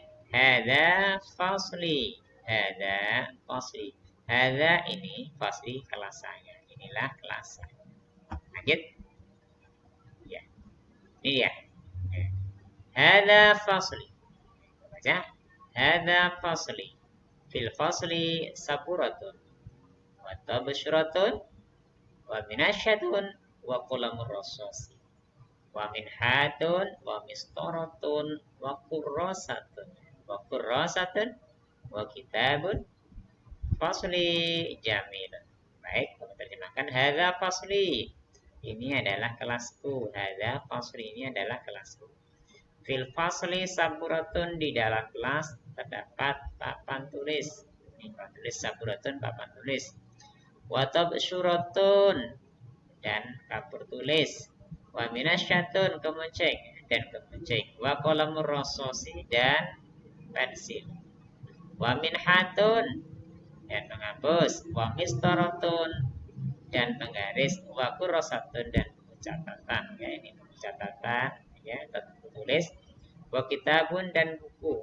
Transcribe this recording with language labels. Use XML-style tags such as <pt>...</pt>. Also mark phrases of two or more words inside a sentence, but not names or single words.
<ar>هذا فصلي هذا</ar> <id>ini fasli, kelas saya, inilah kelas saya. Lanjut, ya, ini ya.</id> <ar>هذا فصلي, baca. هذا فصلي في الفصل سبورة وطباشيرة ومنشة وقلم الرصاص وممحاة ومسطرة وكراسة وكتاب فصلي جميل.</ar> <id>Baik, kita terjemahkan.</id> <ar>هذا فصلي,</ar> <id>ini adalah kelasku.</id> <ar>هذا فصلي,</ar> <id>ini adalah kelasku.</id> <ar>في الفصل سبورة,</ar> <id>di dalam kelas terdapat papan tulis. Ini papan tulis, saburatun, papan tulis.</id> <ar>وطباشيرة,</ar> <id>dan kapur tulis.</id> <ar>ومنشة,</ar> <id>kemunceng, dan kemunceng.</id> <ar>وقلم الرصاص,</ar> <id>dan pensil.</id> <ar>وممحاة,</ar> <id>dan menghapus.</id> <ar>ومسطرة,</ar> <id>dan menggaris.</id> <ar>وكراسة,</ar> <id>dan buku catatan, ya, ini buku catatan, ya, buku tulis.</id> <ar>وكتاب,</ar> <id>dan buku.</id>